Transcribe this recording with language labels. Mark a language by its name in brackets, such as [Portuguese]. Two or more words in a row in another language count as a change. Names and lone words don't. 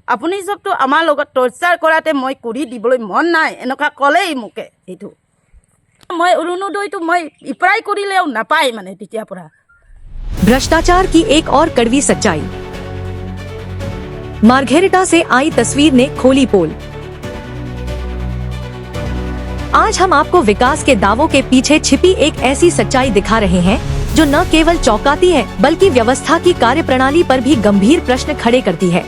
[Assamese] আপুনি চবতো আমাৰ লগত টৰ্চাৰ কৰাতে মই কৰি দিবলৈ মন নাই এনেকুৱা ক'লেই মোকে এইটো মই অৰুণোদয়টো মই এপ্লাই কৰিলেও নাপায় মানে তেতিয়াৰ পৰা। [Hindi] भ्रष्टाचार की एक और कड़वी सच्चाई। मार्घेरिटा से आई तस्वीर ने खोली पोल। आज हम आपको विकास के दावों के पीछे छिपी एक ऐसी सच्चाई दिखा रहे हैं जो न केवल चौंकाती है बल्कि व्यवस्था की कार्यप्रणाली पर भी गंभीर प्रश्न खड़े करती है।